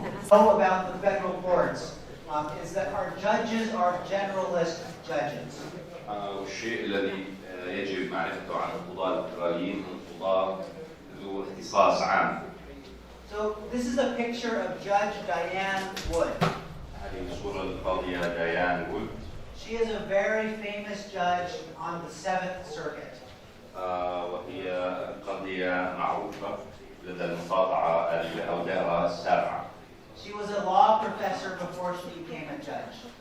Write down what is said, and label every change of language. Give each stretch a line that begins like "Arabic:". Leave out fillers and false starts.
English: know about the federal courts is that our judges are generalist judges.
Arabic: والشيء الذي يجب معرفته عن القضاة الفدراليين هم قضاة ذو اختصاص عام.
English: So this is a picture of Judge Diane Wood.
Arabic: هذه صورة القاضية ديان وود.
English: She is a very famous judge on the 7th Circuit.
Arabic: وهي قاضية معروفة لدى المقاطعة أو الدائرة السابعة.
English: She was a law professor before she became a judge.